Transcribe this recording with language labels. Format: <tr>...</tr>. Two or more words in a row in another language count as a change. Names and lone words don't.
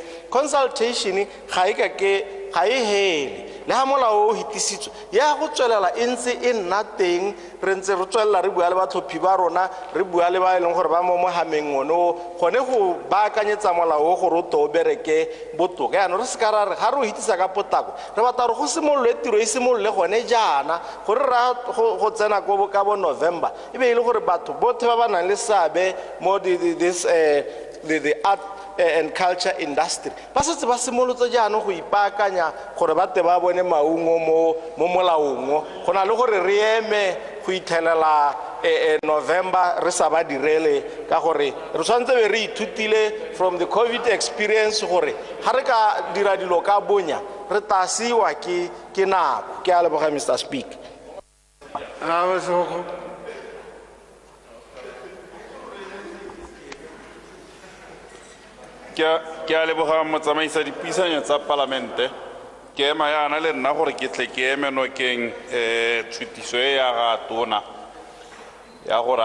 <tn>consultation ga e hele le ha molao o hitisitswe ya go tswelela e ntse e nna teng re ntse re tswelela re bua le batlhophi ba rona re bua le ba e leng gore ba mo mohameng ono gone go baakanyetsa molao o gore o to o bereke botoka yaanong re se ka ra re ga re o hitisa ka potako re batla gore go simolole tiro e simolole gone jaana gore ra go tsena ka bo November e be e le gore batho bothe ba ba nang le seabe mo</tn> <en>the art and culture industry</en> <tn>ba setse ba simolotse jaanong go ipaakanya gore ba te ba bone maungo mo molaong go na le gore re eme go ithelela November re sa ba direle ka gore re tshwantse be re ithutile</tn> <en>from the COVID experience</en> <tn>gore ga re ka dira dilo ka bonya re tasiwa ke nako ke a leboga</tn> <en>Mr Speaker</en> <tn>ke a leboga motsamaisa dipuisano tsa palamente ke ema yana le nna gore ke tle ke eme nokeng tshutiso e ya ga tona ya gore</tn>